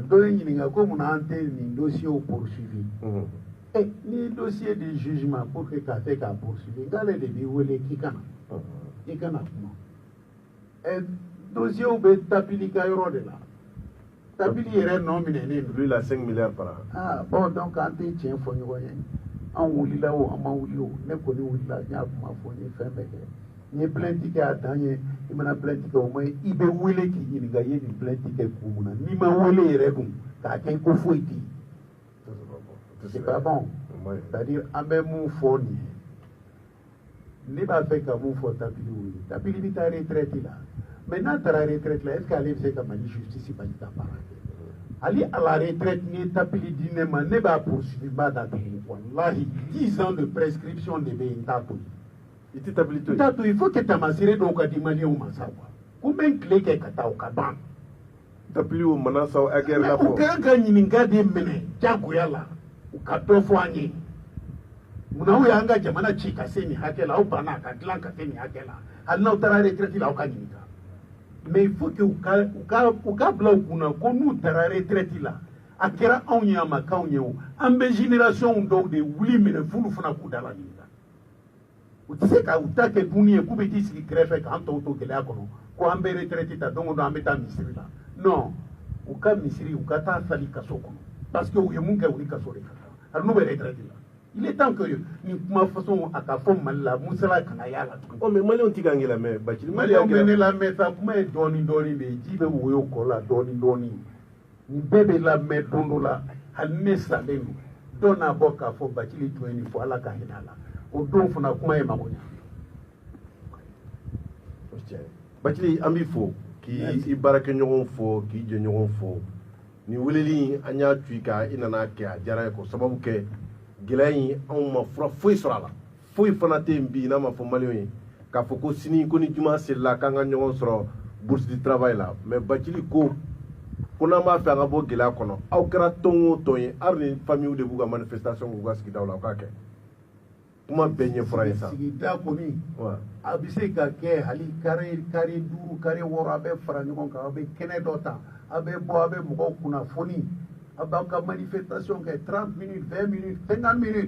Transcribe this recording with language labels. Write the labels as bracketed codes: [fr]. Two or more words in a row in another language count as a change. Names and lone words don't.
[bm] Dɔ ye ɲininka ko munna an tɛ nin dossier poursuivi. Ni dossier [fr] de jugement pour que [bm] k'a fɛ k'a poursuivi nk'ale de b'i wele k'i kana i kana kuma dossier bɛ tapili ka yɔrɔ de la tapili yɛrɛ nɔ minɛnen don. [fr] Lui la 5 milliards par an. [bm] Bon donc an tɛ tiɲɛ fɔ ɲɔgɔn ye an wulila o an ma wuli o ne kɔni wulila n y'a kuma fɔ n ye fɛn bɛɛ kɛ n ye plainte kɛ a dan ye i mana plainte kɛ o ma i bɛ wele k'i ɲininka i ye nin plainte kɛ kun mun na n'i ma wele yɛrɛ dun k'a kɛ ko foyi tɛ yen [fr] c'est pas bon c'est-à-dire [bm] an bɛ mun fɔ nin ye ne b'a fɛ ka mun fɔ Tapili wuli Tapili bɛ taa retraite la mais n'a taara retraite la [fr] est-ce que [bm] ale bɛ se ka Mali justice bali ka baara kɛ Ali [fr] à la retraite [bm] ni Tapili di ne ma ne b'a poursuivi ba da kɛ wallahi [fr] 10 ans de prescription [bm] de bɛ yen n t'a to yen. I tɛ Tapili to yen. N t'a to yen [fr] il faut que [bm] tamasire dɔw ka di maliyɛnw ma sa quoi ko n bɛ n tile kɛ ka taa o ka ban. Tapili o Manasa o Aguerre la fɔ. U ka kan ka ɲininka de minɛ jagoya la u ka dɔ fɔ an ye munna u y'an ka jamana ci ka se nin hakɛ la aw banna a ka dilan ka se nin hakɛ la hali n'aw taara retraite la aw ka ɲininka. [fr] Mais il faut que [bm] u ka bila u kunna ko n'u taara retraite la a kɛra anw ye a ma k'anw ye o an bɛ génération dɔw de wuli minɛ f'olu fana k'u dala ɲininka u tɛ se ka u ta kɛ dumuni ye k'u bɛ t'i sigi kɛrɛfɛ k'an tɔw to gɛlɛya kɔnɔ ko an bɛ retraite ta don o don an bɛ taa misiri la non u ka misiri u ka taa sali kaso kɔnɔ parce que u ye mun kɛ u ni kaso de ka kan hali n'u bɛ retraite la [fr] il est temps que [bm] nin kuma façon a ka fɔ Mali la Musala kana y'a la tuguni. Oh mais Maliyɛnw tɛ k'an lamɛn Bacili. Maliyɛnw bɛ ne lamɛn sa kuma ye dɔɔni dɔɔni de ye ji bɛ woyo kɔ la dɔɔni dɔɔni nin bɛɛ bɛ lamɛn don dɔ la hali ne salen don dɔ n'a bɔ k'a fɔ Bacili tun ye nin fɔ Ala ka hinɛ a la o don fana kuma ye mago ɲa. Bacili an b'i fo k'i baarakɛɲɔgɔnw fo k'i jɛɲɔgɔnw fo nin weleli an y'a tu i kan i nana kɛ a diyara ye ko sababu kɛ gɛlɛya in anw ma fura foyi sɔrɔ a la foyi fana tɛ yen bi n'a ma fɔ Maliyɛnw ye k'a fɔ ko sini ko ni juma selila k'an ka ɲɔgɔn sɔrɔ [fr] bourse du travail [bm] la mais Bacili ko n'an b'a fɛ an ka bɔ gɛlɛya kɔnɔ aw kɛra tɔn o tɔn ye hali ni famille de b'u ka manifestation k'u ka sigidaw la u k'a kɛ kuma bɛɛ ɲɛfɔra ye sa. Sigida kɔni a bɛ se ka kɛ hali kare 5 kare 6 a bɛ fara ɲɔgɔn kan a bɛ kɛnɛ dɔ ta a bɛ bɔ a bɛ mɔgɔw kunnafoni a b'aw ka manifestation kɛ 30 minutes 20 minutes 50 minutes